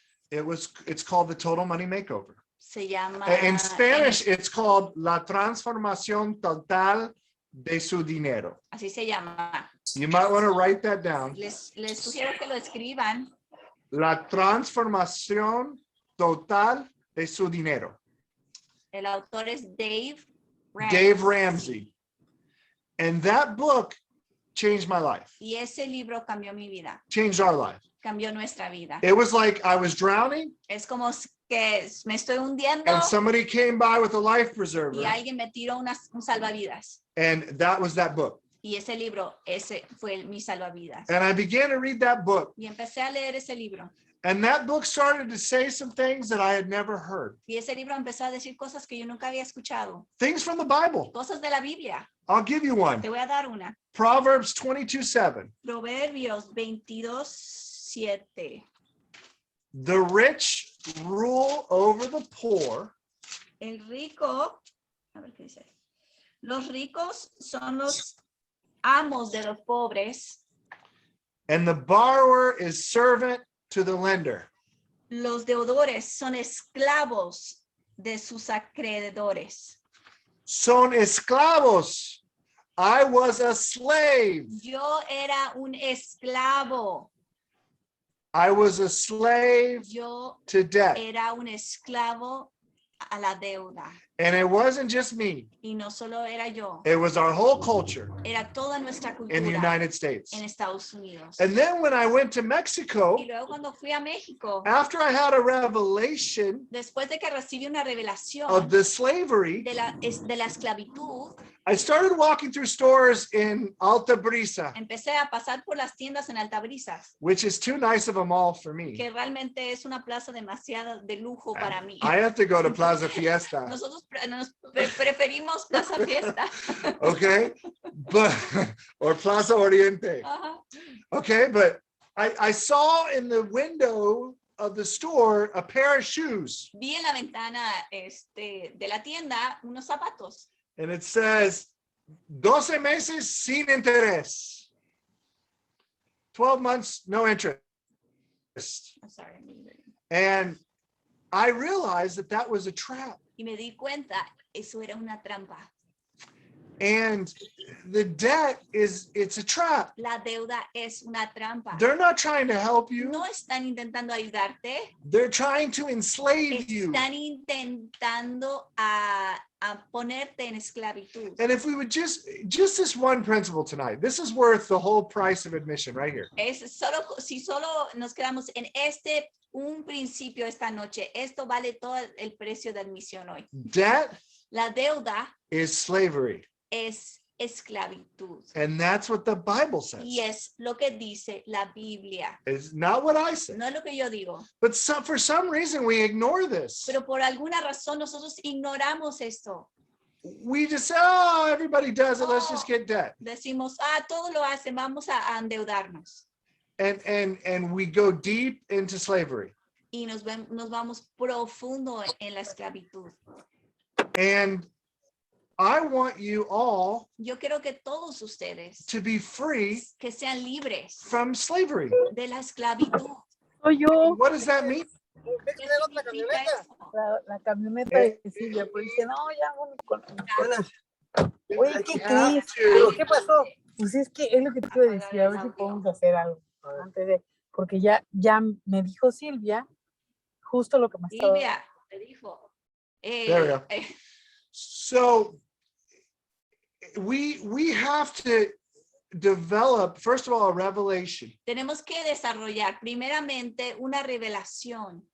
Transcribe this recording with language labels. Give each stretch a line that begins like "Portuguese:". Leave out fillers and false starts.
English: It's called The Total Money Makeover.
Spanish: se llama...
English: In Spanish, it's called La Transformación Total de su Dinero.
Spanish: Así se llama.
English: You might want to write that down.
Spanish: Les sugiero que lo escriban. La Transformación Total de su Dinero. El autor es Dave Ramsey.
English: And that book changed my life,
Spanish: Y ese libro cambió mi vida,
English: changed our life.
Spanish: cambió nuestra vida.
English: It was like I was drowning
Spanish: Es como que me estoy hundiendo
English: and somebody came by with a life
Spanish: y
English: preserver,
Spanish: alguien me tiró un salvavidas.
English: and that was that book.
Spanish: Y ese libro, ese fue mi salvavidas.
English: And I began to read that book,
Spanish: Y empecé a leer ese libro.
English: and that book started to say some things that I had never heard.
Spanish: Y ese libro empezó a decir cosas que yo nunca había escuchado.
English: Things from the Bible.
Spanish: Cosas de la Biblia.
English: I'll give you one.
Spanish: Te voy a dar una.
English: Proverbs 22:7.
Spanish: Proverbios 22:7.
English: The rich rule over the poor,
Spanish: El rico, a ver qué dice. Los ricos son los amos de los pobres.
English: and the borrower is servant to the lender.
Spanish: Los deudores son esclavos de sus acreedores.
English: Son esclavos. I was a slave.
Spanish: Yo era un esclavo.
English: I was a slave
Spanish: Yo
English: to debt.
Spanish: era un esclavo a la deuda.
English: And it wasn't just me.
Spanish: Y no solo era yo,
English: It was our whole culture
Spanish: era toda nuestra
English: in the
Spanish: cultura
English: United States.
Spanish: en Estados Unidos.
English: And then when I went to Mexico,
Spanish: Y luego cuando fui a México,
English: after I had a revelation
Spanish: después de que recibí una revelación
English: of the slavery,
Spanish: de la esclavitud,
English: I started walking through stores in Alta Brisa,
Spanish: empecé a pasar por las tiendas en Altabrisas,
English: which is too nice of a mall for me.
Spanish: que realmente es una plaza demasiado de lujo para mí.
English: I have to go to Plaza Fiesta,
Spanish: Nosotros preferimos Plaza Fiesta.
English: okay? But or Plaza Oriente.
Spanish: Ajá.
English: Okay, but I saw in the window of the store a pair of shoes,
Spanish: Vi en la ventana de la tienda unos zapatos
English: and it says 12 meses sin interés. 12 months no interest. I'm sorry. And I realized that that was a trap.
Spanish: Y me di cuenta, eso era una trampa.
English: And the debt it's a trap.
Spanish: La deuda es una trampa.
English: They're not trying to help you.
Spanish: No están intentando ayudarte,
English: They're trying to enslave you.
Spanish: están intentando a a ponerte en esclavitud.
English: And if we would just this one principle tonight, this is worth the whole price of admission right here.
Spanish: Si solo nos quedamos en un principio esta noche, esto vale todo el precio de admisión hoy.
English: Debt
Spanish: La deuda
English: is slavery.
Spanish: es esclavitud.
English: And that's what the Bible says.
Spanish: Y es lo que dice la Biblia.
English: It's not what I say.
Spanish: No es lo que yo digo.
English: But for some reason, we ignore this.
Spanish: Pero por alguna razón nosotros ignoramos esto.
English: We just say, oh, everybody does it. Let's just get debt.
Spanish: Decimos, todos lo hacen, vamos a endeudarnos.
English: And we go deep into slavery.
Spanish: Y nos vamos profundo en la esclavitud.
English: And I want you all
Spanish: Yo quiero que todos ustedes
English: to be free
Spanish: que sean libres
English: from slavery.
Spanish: de la esclavitud. Soy yo,
English: What does that mean?
Spanish: ¿Qué significa eso? la camioneta de Silvia, pues dice, no, ya, bueno, oye, ¿qué crees? ¿Qué pasó? Pues es que es lo que te quiero decir, a ver si podemos hacer algo antes de, porque ya me dijo Silvia justo lo que me estaba. Silvia, te dijo.
English: There we go. So we have to develop, first of all, a revelation
Spanish: Tenemos que desarrollar primeramente una revelación